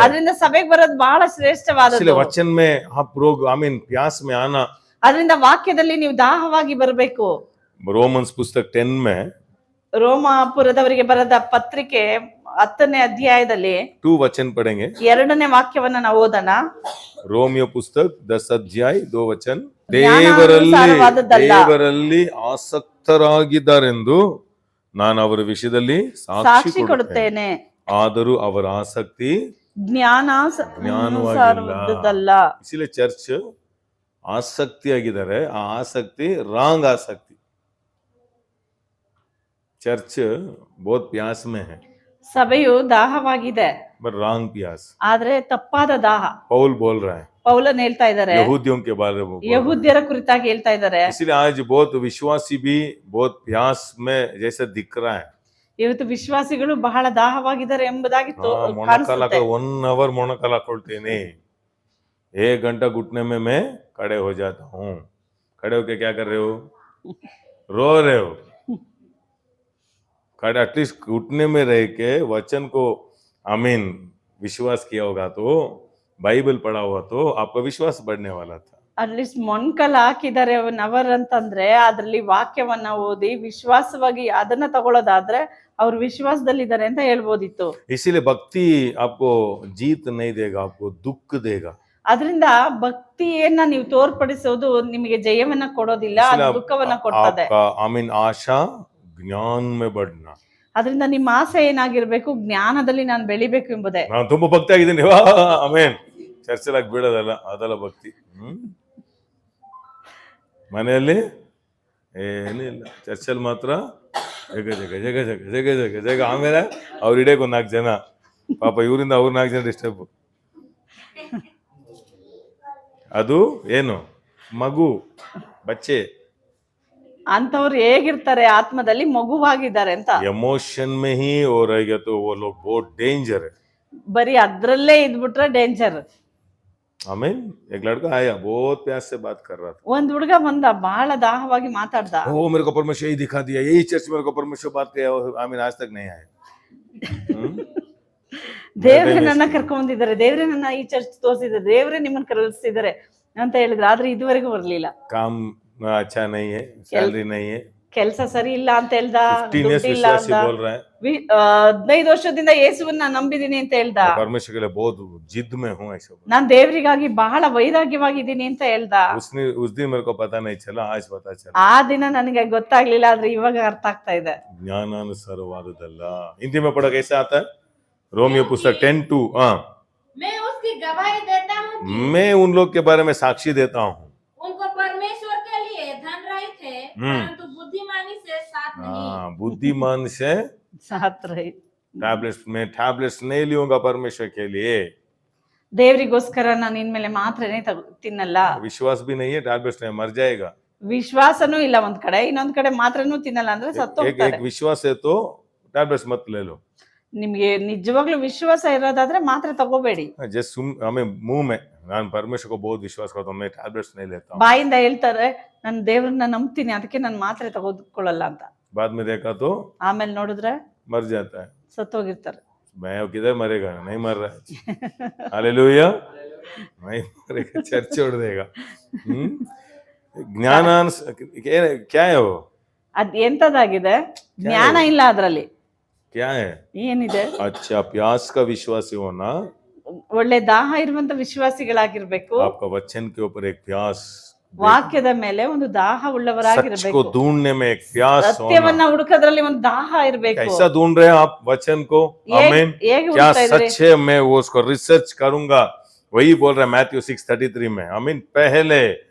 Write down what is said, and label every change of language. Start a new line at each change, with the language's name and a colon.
Kannada: ಅದರಿಂದ ಸಭೆಗೆ ಬರೋದು ಬಹಳ ಶ್ರೇಷ್ಠವಾದದ್ದು.
Hindi: इसलिए वचन में आप लोग प्यास में आना.
Kannada: ಅದರಿಂದ ವಾಕ್ಯದಲ್ಲಿ ನೀವು ದಾಹವಾಗಿ ಬರಬೇಕು.
Hindi: रोमन्स पुस्तक 10 में
Kannada: ರೋಮಾಪುರದವರಿಗೆ ಬರೆದ ಪತ್ರಿಕೆ 10ನೇ ಅಧ್ಯಾಯದಲ್ಲಿ
Hindi: 2 वचन पढ़ेंगे.
Kannada: 2ನೇ ವಾಕ್ಯವನ್ನ ನಾವು ಓದೋಣ. ರೋಮಿಯೋ ಪುಸ್ತಕ 10 ಅಧ್ಯಾಯ 2 ವಚನ. ಜ್ಞಾನಾನುಸಾರವಾದದ್ದಲ್ಲ, ದೇವರಲ್ಲಿ ಆಸಕ್ತರಾಗಿದ್ದಾರೆಂದು ನಾನು ಅವರ ವಿಷಯದಲ್ಲಿ ಸಾಕ್ಷಿ ಕೊಡುತ್ತೇನೆ. ಆದರೂ ಅವರ ಆಸಕ್ತಿ ಜ್ಞಾನಾನುಸಾರವಾದದ್ದಲ್ಲ. ಇಸಿಲೆ ಚರ್ಚ್ ಆಸಕ್ತಿ ಆಗಿದ್ದಾರೆ, ಆ ಆಸಕ್ತಿ ರಾಂಗ್ ಆಸಕ್ತಿ.
Hindi: चर्च बहुत प्यास में है,
Kannada: ಸಭೆಯು ದಾಹವಾಗಿದೆ,
Hindi: बट रॉन्ग प्यास.
Kannada: ಆದ್ರೆ ತಪ್ಪಾದ ದಾಹ.
Hindi: पौल बोल रहा है,
Kannada: ಪೌಲನ್ ಹೇಳ್ತಾ ಇದ್ದಾರೆ,
Hindi: यहूदियों के बारे में,
Kannada: ಯಹೂದ್ಯರ ಕುರಿತಾಗಿ ಹೇಳ್ತಾ ಇದ್ದಾರೆ.
Hindi: इसलिए आज बहुत विश्वासी भी बहुत प्यास में जैसे दिख रहा है.
Kannada: ಇವತ್ತು ವಿಶ್ವಾಸಿಗಳು ಬಹಳ ದಾಹವಾಗಿದ್ದಾರೆ ಎಂಬುದಾಗಿ ಮೊಣಕಾಲ 1 hour ಮೊಣಕಾಲ ಹಾಕೊಳ್ತೀನಿ,
Hindi: 1 घंटा घुटने में मैं खड़े हो जाता हूँ. खड़े होके क्या कर रहे हो? रो रहे हो. खड़े एटलीस्ट घुटने में रह के वचन को विश्वास किया होगा तो, बाइबल पढ़ा हुआ तो आपका विश्वास बढ़ने वाला था.
Kannada: ಅಟ್ಲೀಸ್ಟ್ ಮೊಣಕಲ್ ಹಾಕಿದ್ದಾರೆ ಅವರ್ ಅಂತಂದ್ರೆ ಅದ್ರಲ್ಲಿ ವಾಕ್ಯವನ್ನ ಓದಿ ವಿಶ್ವಾಸವಾಗಿ ಅದನ್ನ ತಗೊಳ್ಳೋದಾದ್ರೆ ಅವ್ರು ವಿಶ್ವಾಸದಲ್ಲಿ ಇದ್ದಾರೆ ಅಂತ ಹೇಳ್ಬೋದಿತ್ತು.
Hindi: इसीलिए भक्ति आपको जीत नहीं देगा, आपको दुख देगा.
Kannada: ಅದರಿಂದ ಭಕ್ತಿಯನ್ನ ನೀವು ತೋರ್ಪಡಿಸೋದು ನಿಮಗೆ ಜಯವನ್ನ ಕೊಡೋದಿಲ್ಲ, ಅದು ದುಃಖವನ್ನ ಕೊಡ್ತದೆ.
Hindi: आशा ज्ञान में बढ़ना.
Kannada: ಅದರಿಂದ ನಿಮ್ಮ ಆಸೆ ಏನಾಗಿರ್ಬೇಕು? ಜ್ಞಾನದಲ್ಲಿ ನಾನು ಬೆಳಿಬೇಕು ಎಂಬುದೇ. ನಾನು ತುಂಬಾ ಭಕ್ತಿ ಆಗಿದ್ದೀನಿ, ಆಮೇನ್, ಚರ್ಚಲಾಗಿ ಬೀಳೋದಲ್ಲ, ಅದಲ್ಲ ಭಕ್ತಿ. ಮನೆಯಲ್ಲಿ ಏನಿಲ್ಲ, ಚರ್ಚಲ್ಲಿ ಮಾತ್ರ ಜಗ ಜಗ ಜಗ ಜಗ ಜಗ ಜಗ ಜಗ. ಆಮೇಲೆ ಅವ್ರ ಹಿಡಿಯಕ್ಕೆ 4 ಜನ, ಪಾಪ ಇವರಿಂದ ಅವ್ರ 4 ಜನ ಡಿಸ್ಟರ್ಬ್. ಅದು ಏನು ಮಗು, ಬಚ್ಚೆ ಅಂತವ್ರು ಹೇಗಿರ್ತಾರೆ? ಆತ್ಮದಲ್ಲಿ ಮಗುವಾಗಿದ್ದಾರೆ ಅಂತ.
Hindi: ಎಮೋಷನ್ में ही हो रहेगा तो वो लोग बहुत डेंजर है.
Kannada: ಬರೀ ಅದ್ರಲ್ಲೇ ಇದ್ಬಿಟ್ರೆ ಡೇಂಜರ್.
Hindi: आमीन. एक लड़का आया, बहुत प्यास से बात कर रहा था.
Kannada: ಒಂದ್ ಹುಡುಗ ಬಂದ, ಬಹಳ ದಾಹವಾಗಿ ಮಾತಾಡ್ದ.
Hindi: ओ मेरे को परमेश्वर यही दिखा दिया, यही चर्च मेरे को परमेश्वर बात किया, आमीन, आज तक नहीं आया.
Kannada: ದೇವ್ರೆ ನನ್ನ ಕರ್ಕೊಂಡಿದ್ದಾರೆ, ದೇವ್ರೆ ನನ್ನ ಈ ಚರ್ಚ್ ತೋರಿಸಿದ್ದಾರೆ, ದೇವ್ರೆ ನಿಮ್ಮನ್ನ ಕರೆಸ್ತಿದ್ದಾರೆ ಅಂತ ಹೇಳಿದ್ರು. ಆದ್ರೆ ಇದುವರೆಗೂ ಬರ್ಲಿಲ್ಲ.
Hindi: काम अच्छा नहीं है, सैलरी नहीं है,
Kannada: ಕೆಲಸ ಸರಿ ಇಲ್ಲ ಅಂತ ಹೇಳ್ದ,
Hindi: 15 years विश्वासी बोल रहा है,
Kannada: 15 ವರ್ಷದಿಂದ ಯೇಸುವನ್ನ ನಂಬಿದೀನಿ ಅಂತ ಹೇಳ್ದ.
Hindi: परमेश्वर के लिए बहुत जिद में हूँ ऐसा.
Kannada: ನಾನ್ ದೇವರಿಗಾಗಿ ಬಹಳ ವೈರಾಗ್ಯವಾಗಿದ್ದೀನಿ ಅಂತ ಹೇಳ್ದ.
Hindi: उस दिन मेरे को पता नहीं चला, आज पता चला.
Kannada: ಆ ದಿನ ನನಗೆ ಗೊತ್ತಾಗ್ಲಿಲ್ಲ, ಆದ್ರೆ ಇವಾಗ ಅರ್ಥ ಆಗ್ತಾ ಇದೆ. ಜ್ಞಾನಾನುಸಾರವಾದದ್ದಲ್ಲ.
Hindi: हिंदी में पढ़ा कैसा आता है? रोमियो पुस्तक 10:2. मैं उसकी गवाही देता हूँ कि मैं उन लोग के बारे में साक्षी देता हूँ, उनको परमेश्वर के लिए धन रहित है, परंतु बुद्धिमानी से साथ नहीं. बुद्धिमान से ಸಾತ್ ರೈ. टैबलेट्स नहीं लूंगा परमेश्वर के लिए.
Kannada: ದೇವರಿಗೋಸ್ಕರ ನಾನು ಇನ್ಮೇಲೆ ಮಾತ್ರನೇ ತಿನ್ನಲ್ಲ.
Hindi: विश्वास भी नहीं है, टैबलेट्स नहीं, मर जाएगा.
Kannada: ವಿಶ್ವಾಸನೂ ಇಲ್ಲ ಒಂದ್ ಕಡೆ, ಇನ್ನೊಂದ್ ಕಡೆ ಮಾತ್ರನೂ ತಿನ್ನಲ್ಲ ಅಂದ್ರೆ ಸತ್ತೋಗ್ತಾರೆ.
Hindi: एक विश्वास है तो टैबलेट्स मत ले लो.
Kannada: ನಿಮ್ಗೆ ನಿಜವಾಗ್ಲೂ ವಿಶ್ವಾಸ ಇರೋದಾದ್ರೆ ಮಾತ್ರ ತಗೋಬೇಡಿ.
Hindi: जस्ट हमें मुंह में
Kannada: ನಾನು
Hindi: परमेश्वर को बहुत विश्वास करता हूं, मैं टैबलेट्स नहीं लेता हूं.
Kannada: ಬಾಯಿಂದ ಹೇಳ್ತಾರೆ ನಾನು ದೇವ್ರನ್ನ ನಂಬ್ತೀನಿ, ಅದಕ್ಕೆ ನಾನು ಮಾತ್ರೆ ತಗೋಕೊಳ್ಳಲ್ಲ ಅಂತ.
Hindi: बाद में देखा तो
Kannada: ಆಮೇಲೆ ನೋಡಿದ್ರೆ
Hindi: मर जाता है.
Kannada: ಸತ್ತೋಗಿರ್ತಾರೆ.
Hindi: मैं किधर मरेगा? नहीं मर रहा है. हालेलुया. नहीं मरेगा, चर्च छोड़ देगा. ज्ञानान क्या है वो?
Kannada: ಅದ್ ಎಂತದಾಗಿದೆ? ಜ್ಞಾನ ಇಲ್ಲ ಅದ್ರಲ್ಲಿ.
Hindi: क्या है?
Kannada: ಏನಿದೆ?
Hindi: अच्छा, प्यास का विश्वासी होना,
Kannada: ಒಳ್ಳೆ ದಾಹ ಇರುವಂತ ವಿಶ್ವಾಸಿಗಳಾಗಿರ್ಬೇಕು.
Hindi: आपका वचन के ऊपर एक प्यास,
Kannada: ವಾಕ್ಯದ ಮೇಲೆ ಒಂದು ದಾಹ
Hindi: सच
Kannada: ಉಳ್ಳವರಾಗಿರ್ಬೇಕು.
Hindi: को ढूंढने में एक प्यास होना.
Kannada: ಸತ್ಯವನ್ನ ಹುಡುಕದ್ರಲ್ಲಿ ಒಂದು ದಾಹ ಇರ್ಬೇಕು.
Hindi: कैसा ढूंढ रहे हैं आप वचन को? आमीन.
Kannada: ಹೇಗೆ
Hindi: क्या
Kannada: ಹುಡುಕ್ತಾ ಇದ್ರಿ?
Hindi: सच है? मैं वो उसको रिसर्च करूंगा. वही बोल रहा है मैथ्यू 6:33 में. आमीन. पहले